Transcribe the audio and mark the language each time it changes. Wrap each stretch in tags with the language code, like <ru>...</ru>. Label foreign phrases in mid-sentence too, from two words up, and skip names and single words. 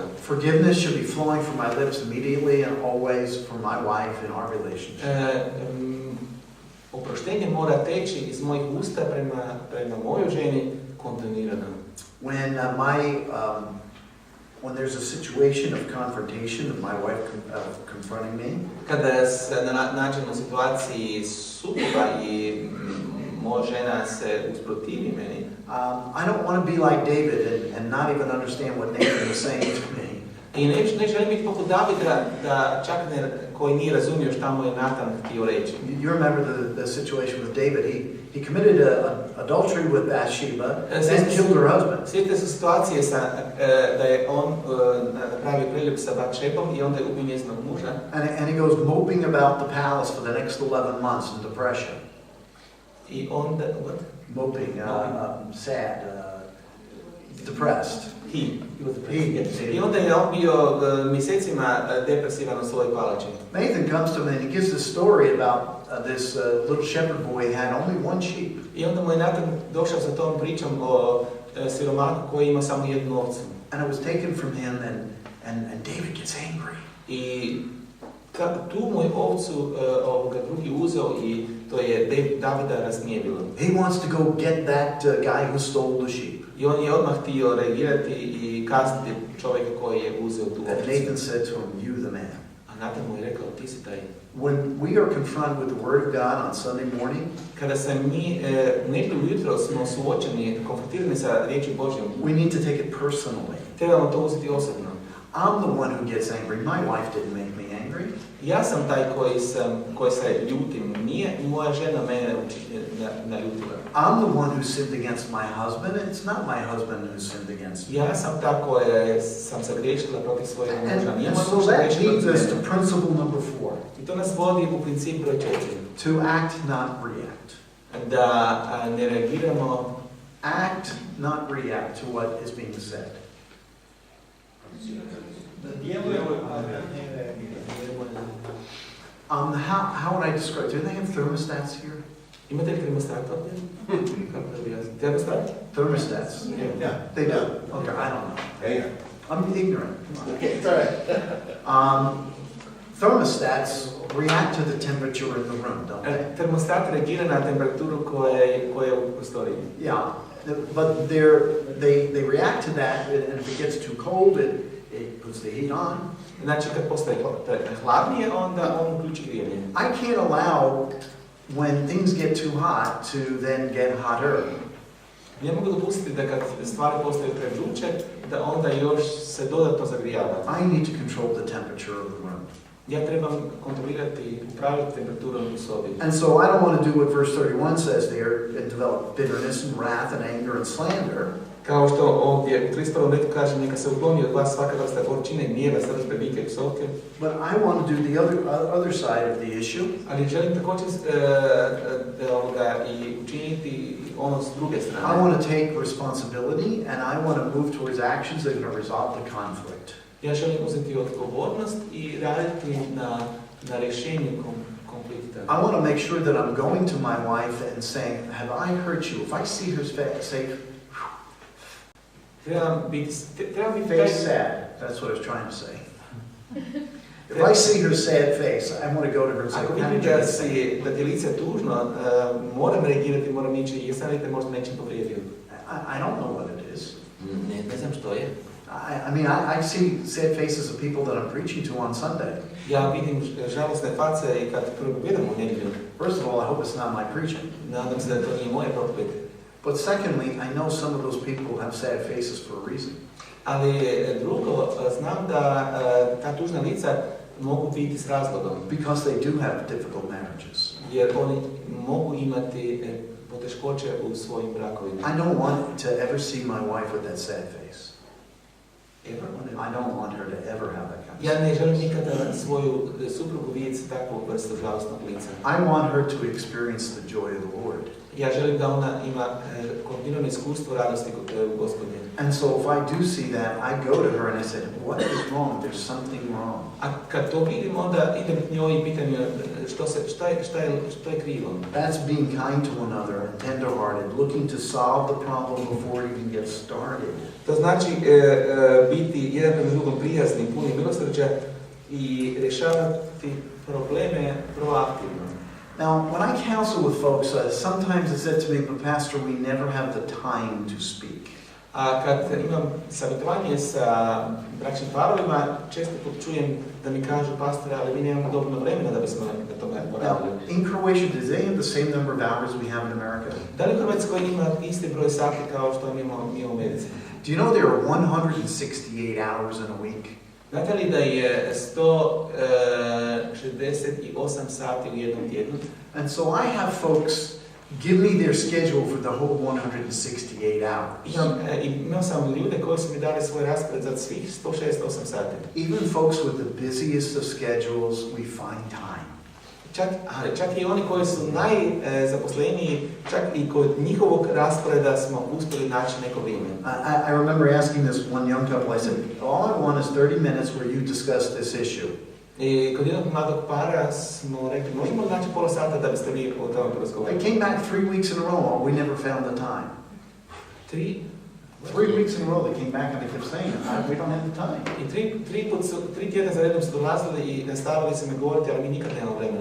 <en>Forgiveness should be flowing from my lips immediately and always from my wife in our relationship.</en> <hr>Oproštenje mora teći iz mojih usta prema mojoj ženi kontinuirano.</hr> <en>When there's a situation of confrontation of my wife confronting me,</en> <hr>kada se nađem u situaciji sukoba i moja žena se usprotivi meni,</hr> <en>I don't want to be like David and not even understand what Nathan was saying to me.</en> <hr>I ne želim biti poput Davida da čak koji nije razumio šta mu je Natan htio reći.</hr> <en>You remember the situation with David. He committed adultery with Bathsheba and then killed her husband.</en> <hr>Sjetite se situacije da je on napravio preljub sa Bathshebom i onda je ubio njezinog muža.</hr> <en>And he goes moping about the palace for the next 11 months in depression.</en> <hr>I onda, what?</hr> <en>Moping, sad, depressed.</en> <hr>I onda je on bio mjesecima depresivan u svojoj palači.</hr> <en>Nathan comes to him and he gives this story about this little shepherd boy had only one sheep.</en> <hr>I onda mu je Natan došao sa tom pričom o siromahu koji ima samo jednu ovcu.</hr> <en>And it was taken from him and David gets angry.</en> <hr>I tu mu je ovcu drugi uzeo i to je Davida razgnjevilo.</hr> <en>He wants to go get that guy who stole the sheep.</en> <hr>I on je odmah htio reagirati i kazniti čovjeka koji je uzeo tu ovcu.</hr> <en>And Nathan said to him, "You the man."</en> <hr>A Natan mu je rekao, ti si taj.</hr> <en>When we are confronted with the Word of God on Sunday morning,</en> <hr>kada se mi nedjelju ujutro smo suočeni, konfrontirani sa riječi Božjom,</hr> <en>we need to take it personally.</en> <hr>Trebamo to uzeti osobno.</hr> <en>I'm the one who gets angry. My wife didn't make me angry.</en> <hr>Ja sam taj koji se ljutim, nije moja žena mene naljutila.</hr> <en>I'm the one who sinned against my husband, and it's not my husband who sinned against me.</en> <hr>Ja sam ta koja sam sagriješila protiv svojeg muža.</hr> <en>And so that leads us to principle number 4.</en> <hr>I to nas vodi u princip broj 4.</hr> <en>To act, not react.</en> <hr>Da ne reagiramo.</hr> <en>Act, not react to what is being said. How would I describe? Do they have thermostats here?</en> <hr>Imate li termostat ovdje? Kako da bi ja... Termostat?</hr> <en>Thermostats. Yeah. They do? Okay, I don't know. Yeah. I'm ignorant. Okay, it's all right. Thermostats react to the temperature in the room, don't they?</en> <hr>Termostat reagira na temperaturu koja je u prostoriji.</hr> <en>Yeah, but they react to that, and if it gets too cold, it puts the heat on.</en> <hr>Znači kad postaje hladnije, onda on uključi grijanje.</hr> <en>I can't allow when things get too hot to then get hotter.</en> <hr>Ne mogu dopustiti da kad stvari postaju prežuče, da onda još se dodatno zagrijava.</hr> <en>I need to control the temperature of the room.</en> <hr>Ja trebam kontrolirati i upravljati temperaturom u sobi.</hr> <en>And so I don't want to do what verse 31 says there, and develop bitterness and wrath and anger and slander.</en> <hr>Kao što ovdje u 31. redu kaže, neka se ukloni od vas svaka vrsta gorčine, gnjeva, srdečbe, vike i psovke.</hr> <en>But I want to do the other side of the issue.</en> <hr>Ali želim također i učiniti ono s druge strane.</hr> <en>I want to take responsibility and I want to move towards actions that are going to resolve the conflict.</en> <hr>Ja želim uzeti odgovornost i raditi na rješenju konflikta.</hr> <en>I want to make sure that I'm going to my wife and saying, "Have I hurt you?" If I see her say,</en> <hr>Trebam biti</hr> <en>face sad. That's what I was trying to say. If I see her sad face, I want to go to her and say,</en> <hr>ako</hr> <en>"How</en> <hr>vidim</hr> <en>did you?"</en> <hr>da ti je lice tužno, moram reagirati, moram ići, jesam li te možda nečim povrijedio?</hr> <en>I don't know what it is.</en> <hr>Ne znam što je.</hr> <en>I mean, I see sad faces of people that I'm preaching to on Sunday.</en> <hr>Ja vidim žalostne face i kad propovijedam u nedjelju.</hr> <en>First of all, I hope it's not my preaching.</en> <hr>Nadam se da to nije moje propovijed.</hr> <en>But secondly, I know some of those people have sad faces for a reason.</en> <hr>Ali drugo, znam da ta tužna lica mogu biti s razlogom.</hr> <en>Because they do have difficult marriages.</en> <hr>Jer oni mogu imati poteškoće u svojim brakovima.</hr> <en>I don't want to ever see my wife with that sad face. Ever? I don't want her to ever have that kind of</en> <hr>Ja ne želim nikada svoju suprugu vidjeti takvu vrstu žalostnog lica.</hr> <en>I want her to experience the joy of the Lord.</en> <hr>Ja želim da ona ima kontinuirano iskustvo radosti kod Gospodnje.</hr> <en>And so if I do see that, I go to her and I say, what is wrong? There's something wrong.</en> <hr>A kad to vidim, onda idem k njoj i pitam je šta je krivo.</hr> <en>That's being kind to one another and tender-hearted, looking to solve the problem before it even gets started.</en> <hr>To znači biti jedan prema drugom prijaznim, punim milosrđa i rješavati probleme proaktivno.</hr> <en>Now, when I counsel with folks, sometimes it's said to me, but Pastor, we never have the time to speak.</en> <hr>A kad imam savjetovanje sa bračnim parovima, često put čujem da mi kažu, pastore, ali mi nemamo dovoljno vremena da bismo na tome poradili.</hr> <en>Now, in Croatia, do they have the same number of hours we have in America?</en> <hr>Da li u Hrvatskoj ima isti broj sati kao što imamo mi u Americi?</hr> <en>Do you know there are 168 hours in a week?</en> <hr>Znate li da je 168 sati u jednom tjednu?</hr> <en>And so I have folks give me their schedule for the whole 168 hours.</en> <hr>Imao sam ljude koji su mi dali svoj raspored za svih 168 sati.</hr> <en>Even folks with the busiest of schedules, we find time.</en> <hr>Čak i oni koji su najzaposleniji, čak i kod njihovog rasporeda smo uspjeli naći neko vrijeme.</hr> <en>I remember asking this one young couple, I said, all I want is 30 minutes where you discuss this issue.</en> <hr>I kod jednog mladog para smo rekli, možemo naći pola sata da biste vi o tome porazgovarali.</hr> <en>I came back 3 weeks in a row, we never found the time. 3 weeks in a row they came back and they kept saying, we don't have the time.</en> <hr>I 3 tjedna za redom su dolazili i nastavili se me govoriti, ali mi nikad nemamo vremena.</hr>